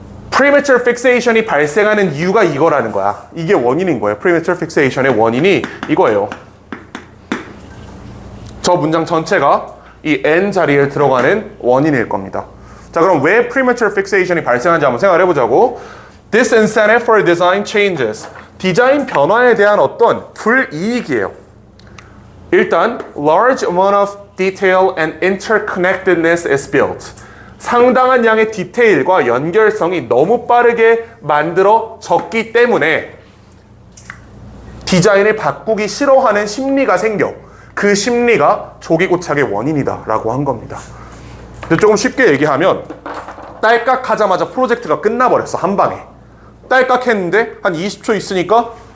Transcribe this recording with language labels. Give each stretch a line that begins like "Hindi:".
Korean: premature fixation이 발생하는 이유가 이거라는 거야. 이게 원인인 거예요. premature fixation의 원인이 이거예요. 저 문장 전체가 이 n 자리에 들어가는 원인일 겁니다. 자, 그럼 왜 premature fixation이 발생하는지 한번 생각을 해보자고.
English: Disincentive for design changes.
Korean: 디자인 변화에 대한 어떤 불이익이에요.
English: 일단 large amount of detail and interconnectedness is built.
Korean: 상당한 양의 디테일과 연결성이 너무 빠르게 만들어졌기 때문에 디자인을 바꾸기 싫어하는 심리가 생겨. 그 심리가 조기 고착의 원인이다 라고 한 겁니다. 근데 조금 쉽게 얘기하면 딸깍하자마자 프로젝트가 끝나버렸어. 한 방에. 딸깍했는데 한 20초 있으니까